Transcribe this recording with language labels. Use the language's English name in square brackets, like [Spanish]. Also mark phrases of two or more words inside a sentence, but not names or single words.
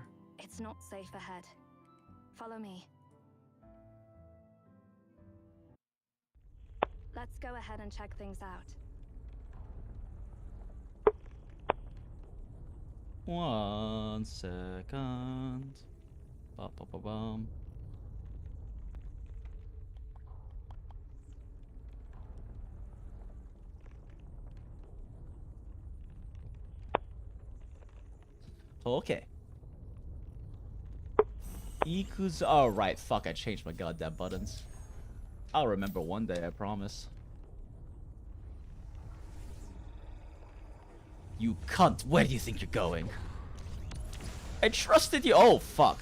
[English] It's not safe ahead. Follow me. Let's go ahead and check things out. 1 second. Ba-ba-ba-bum. Okay. Iku's. Oh, right. Fuck, I changed my goddamn buttons. I'll remember one day, I promise. You cunt. Where do you think you're going? I trusted you. Oh, fuck.